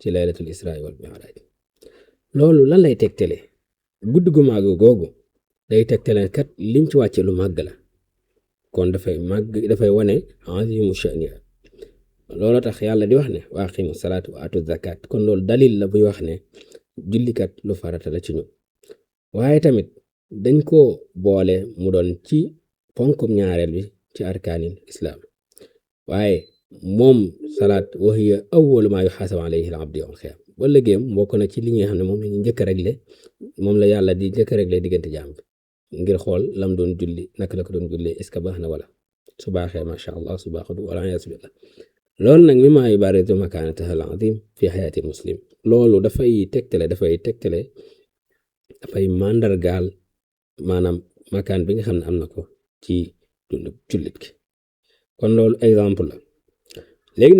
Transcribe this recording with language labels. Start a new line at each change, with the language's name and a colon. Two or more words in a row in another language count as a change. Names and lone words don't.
Arabic: ليلة الإسراء والمعراج
Wolof: loolu lan lay tegtale guddi gu màgg googu day tegtale kat lim ci wàcce lu màgg la kon dafay wane
Arabic: عظيم شأنها
Wolof: loolu tax yàlla di wax ne
Arabic: وأقيموا الصلاة وآتوا الزكاة
Wolof: kon loolu dalil la buy wax ne jullikat lu farata la ci ñu waaye tamit dañ ko boole mu doon ci ponkum ñaareel bi ci
Arabic: أركان الإسلام
Wolof: waaye moom salaat
Arabic: وهي أول ما يحاسب عليه العبد يوم القيامة
Wolof: ba léegi bokk na ci li nga xam ne moom la ñu njëkk a réglé moom la yàlla di njëkk a réglé diggante jaam bi ngir xool lam doon julli naka la ko doon julli
French: est-ce que
Wolof: baax na wala su baaxee
Arabic: ما شاء الله
Wolof: su baaxul wala
Arabic: يأس بالله
Wolof: loolu nag
Arabic: مما يبرز مكانتها العظيم في حياة مسلم
Wolof: loolu dafay dafay màndargaal maanaam makaan bi nga xam ne am na ko ci dund jullit ki kon loolu exemple la léegi nag